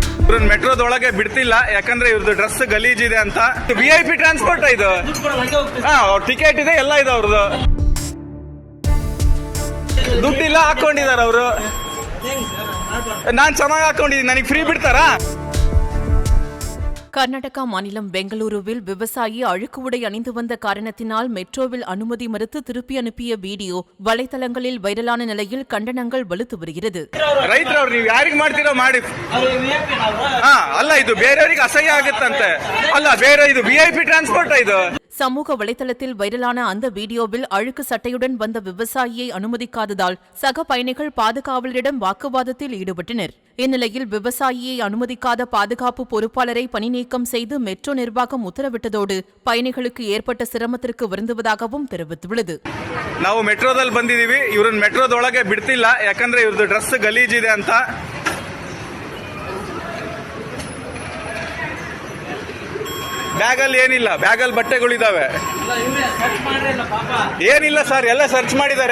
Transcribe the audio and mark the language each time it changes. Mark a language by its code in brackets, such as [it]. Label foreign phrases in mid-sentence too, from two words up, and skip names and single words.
[kn] ಇವ್ರನ್ನ ಮೆಟ್ರೋದೊಳಗೆ ಬಿಡ್ತಿಲ್ಲ, ಯಾಕಂದ್ರೆ ಇವ್ರದ್ದು ಡ್ರೆಸ್ ಗಲೀಜಿದೆ ಅಂತ. [en] VIP transport [kn] ಇದು. ಟಿಕೆಟ್ ಇದೆ, ಎಲ್ಲ ಇದೆ ಅವ್ರದ್ದು. ದುಡ್ಡಿಲ್ಲ, ಹಾಕೊಂಡಿದಾರ ಅವರು. ನಾನ್ ಚೆನ್ನಾಗಿ ಹಾಕೊಂಡಿದ್ದೀನಿ, ನನಗೆ ಫ್ರೀ ಬಿಡ್ತಾರಾ? [ta] கர்நாடகா மாநிலம் பெங்களூருவில் விவசாயி அழுக்கு உடை அணிந்து வந்த காரணத்தினால் மெட்ரோவில் அனுமதி மறுத்து திருப்பி அனுப்பிய வீடியோ வலைதளங்களில் வைரலான நிலையில் கண்டனங்கள் வலுத்து வருகிறது. [kn] ರೈತರವ್ರು ನೀವು ಯಾರಿಗೆ ಮಾಡ್ತೀರೋ ಮಾಡಿ. ಅಲ್ಲ, ಇದು ಬೇರೆಯವರಿಗೆ ಅಸಹ್ಯ ಆಗುತ್ತಂತೆ. ಅಲ್ಲ, ಬೇರೆ ಇದು [en] VIP transport [kn] ಇದು. [ta] சமூக வலைதளத்தில் வைரலான அந்த வீடியோவில் அழுக்கு சட்டையுடன் வந்த விவசாயியை அனுமதிக்காததால் சக பயணிகள் பாதுகாவலரிடம் வாக்குவாதத்தில் ஈடுபட்டனர். இந்நிலையில் விவசாயியை அனுமதிக்காத பாதுகாப்பு பொறுப்பாளரை பணிநீக்கம் செய்து மெட்ரோ நிர்வாகம் உத்தரவிட்டதோடு பயணிகளுக்கு ஏற்பட்ட சிரமத்திற்கு வருந்துவதாகவும் தெரிவித்துள்ளது. [kn] ನಾವು ಮೆಟ್ರೋದಲ್ಲಿ ಬಂದಿದೀವಿ, ಇವ್ರನ್ನ ಮೆಟ್ರೋದೊಳಗೆ ಬಿಡ್ತಿಲ್ಲ, ಯಾಕಂದ್ರೆ ಇವ್ರದ್ದು ಡ್ರೆಸ್ ಗಲೀಜಿದೆ ಅಂತ. ಬ್ಯಾಗಲ್ಲಿ ಏನಿಲ್ಲ, ಬ್ಯಾಗಲ್ಲಿ ಬಟ್ಟೆಗಳಿದಾವೆ. ಏನಿಲ್ಲ ಸರ್, ಎಲ್ಲ ಸರ್ಚ್ ಮಾಡಿದ್ದಾರೆ.